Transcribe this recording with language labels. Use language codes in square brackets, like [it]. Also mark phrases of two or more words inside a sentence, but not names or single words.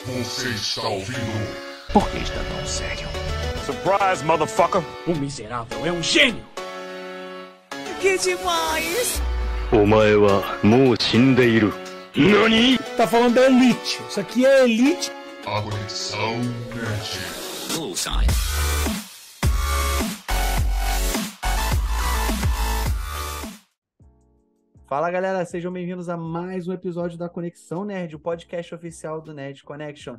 [pt] Você está ouvindo? Por que está tão sério? [en] Surprise, motherfucker! [pt] O miserável é um gênio! Que demais! [ja] お前はもう死んでいる。何？ [pt] Tá falando da Elite. Isso aqui é Elite. A Conexão Nerd. Bullseye. Fala galera, sejam bem-vindos a mais um episódio da Conexão Nerd, o podcast oficial do Nerd Connection.